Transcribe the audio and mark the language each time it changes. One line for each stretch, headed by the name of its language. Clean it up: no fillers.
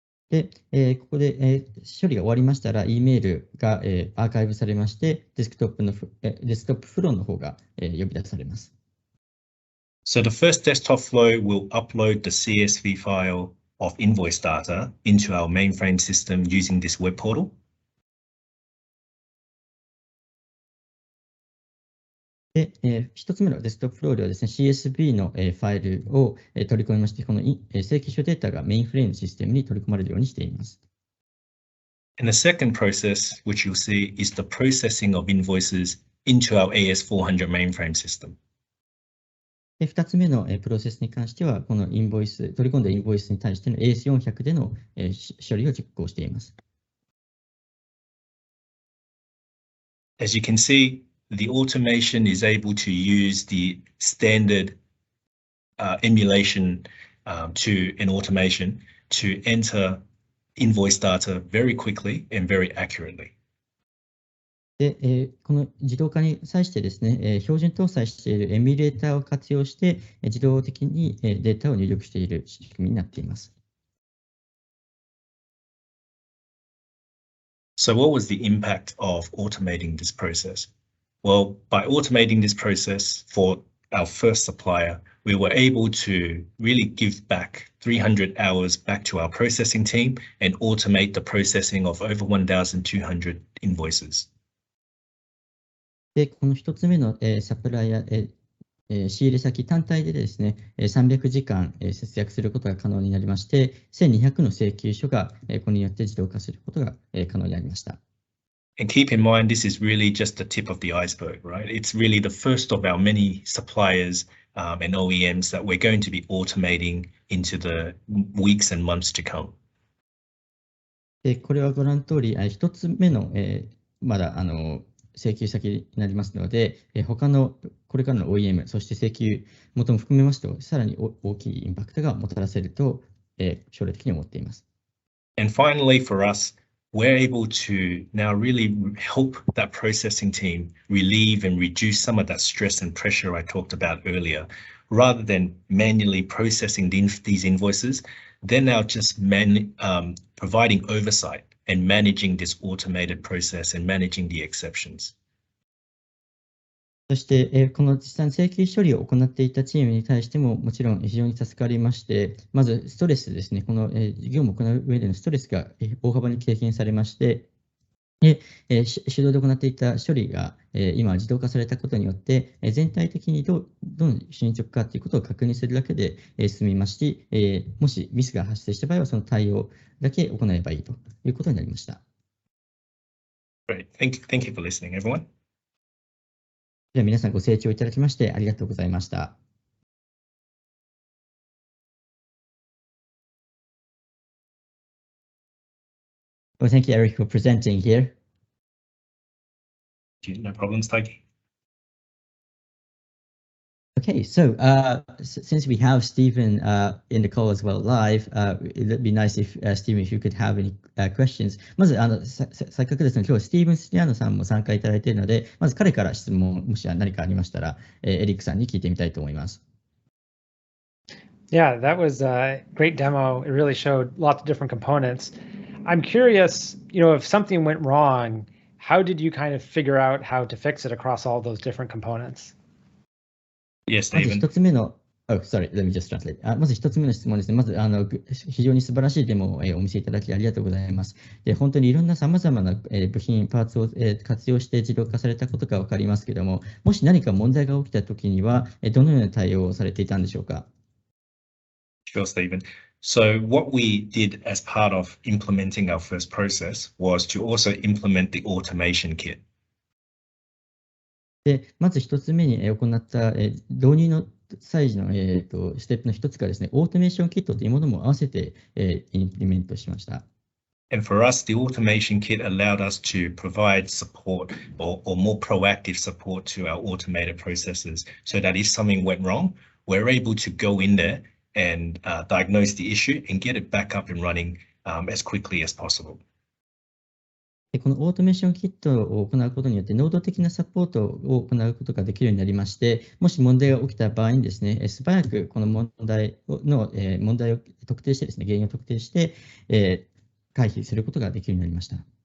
Japanese: で、ここで、処理が終わりましたら、E メールが、アーカイブされまして、デスクトップフローの方が、呼び出されます。
English: So the first desktop flow will upload the CSV file of invoice data into our mainframe system using this web portal.
Japanese: で、1つ目のデスクトップフローではですね、CSV の、ファイルを、取り込みまして、この、請求書データがメインフレームシステムに取り込まれるようにしています。
English: And the second process, which you'll see, is the processing of invoices into our AS400 mainframe system.
Japanese: で、2つ目の、プロセスに関しては、このインボイス、取り込んだインボイスに対しての AS400 での、処理を実行しています。
English: As you can see, the automation is able to use the standard emulation to an automation to enter invoice data very quickly and very accurately.
Japanese: で、この自動化に際してですね、標準搭載しているエミュレーターを活用して、自動的にデータを入力している仕組みになっています。
English: So what was the impact of automating this process? Well, by automating this process for our first supplier, we were able to really give back 300 hours back to our processing team and automate the processing of over 1,200 invoices.
Japanese: で、この1つ目の、サプライヤー、仕入れ先単体でですね、300時間、節約することが可能になりまして、1200の請求書が、これによって自動化することが、可能になりました。
English: And keep in mind, this is really just the tip of the iceberg, right? It's really the first of our many suppliers and OEMs that we're going to be automating into the weeks and months to come.
Japanese: で、これはご覧の通り、1つ目の、まだ請求先になりますので、他のこれからの OEM、そして請求元も含めますと、さらに大きいインパクトがもたらせると、将来的に思っています。
English: And finally, for us, we're able to now really help that processing team relieve and reduce some of that stress and pressure I talked about earlier. Rather than manually processing these invoices, they're now just providing oversight and managing this automated process and managing the exceptions.
Japanese: そして、この実際に請求処理を行っていたチームに対しても、もちろん非常に助かりまして、まずストレスですね、この業務を行う上でのストレスが大幅に軽減されまして、で手動で行っていた処理が今自動化されたことによって、全体的にどの進捗かということを確認するだけで済みますし、もしミスが発生した場合は、その対応だけ行えばいいということになりました。
English: Great. Thank you for listening, everyone.
Japanese: では皆さんご清聴いただきましてありがとうございました。
English: Well, thank you, Eric, for presenting here. No problems, Taiki. Okay, so since we have Stephen in the call as well live, it'd be nice if Stephen, if you could have any questions.
Japanese: まずせっかくですね、今日スティーブン・スティアーノさんも参加いただいているので、まず彼から質問、もし何かありましたら、エリックさんに聞いてみたいと思います。
English: Yeah, that was a great demo. It really showed lots of different components. I'm curious, if something went wrong, how did you kind of figure out how to fix it across all those different components? Yes,
Japanese: まず
English: Stephen.
Japanese: 一つ目の、
English: sorry, let me just translate.
Japanese: まず一つ目の質問ですね。まず非常に素晴らしいデモをお見せいただきありがとうございます。で、本当にいろんな様々な部品、パーツを活用して自動化されたことが分かりますけれども、もし何か問題が起きたときには、どのような対応をされていたんでしょうか。
English: Sure, Stephen. So what we did as part of implementing our first process was to also implement the automation kit.
Japanese: で、まず一つ目に行った導入の際のステップの一つがですね、オートメーションキットというものも合わせてインプリメントしました。
English: And for us, the automation kit allowed us to provide support or more proactive support to our automated processes so that if something went wrong, we're able to go in there and diagnose the issue and get it back up and running as quickly as possible.
Japanese: このオートメーションキットを行うことによって、能動的なサポートを行うことができるようになりまして、もし問題が起きた場合にですね、素早くこの問題を特定してですね、原因を特定して、回避することができるようになりました。